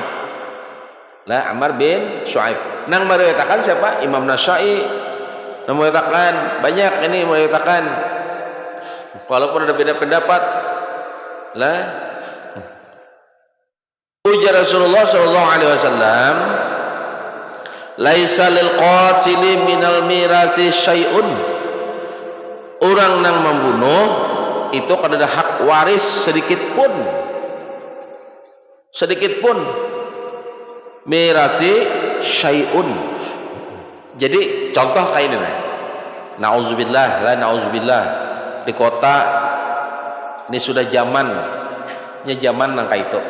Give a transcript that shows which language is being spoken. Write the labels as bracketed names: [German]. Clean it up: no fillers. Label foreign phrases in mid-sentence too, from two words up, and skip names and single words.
[Banjar] Lah, Amr bin Shu'aib. Nang meriwayatkan siapa? Imam Nasa'i. Nang meriwayatkan banyak ini meriwayatkan. Walaupun ada beda pendapat. Lah, ujar Rasulullah [Arabic] صلى الله عليه وسلم, ليس للقاتل من الميراث شيء. [Banjar] Orang nang membunuh itu kada ada hak waris sedikit pun. [Arabic] ميراث شيء. [Banjar] Jadi contoh kayak ini, nauzubillah di kota ini sudah zamannya, zaman nang kayak itu.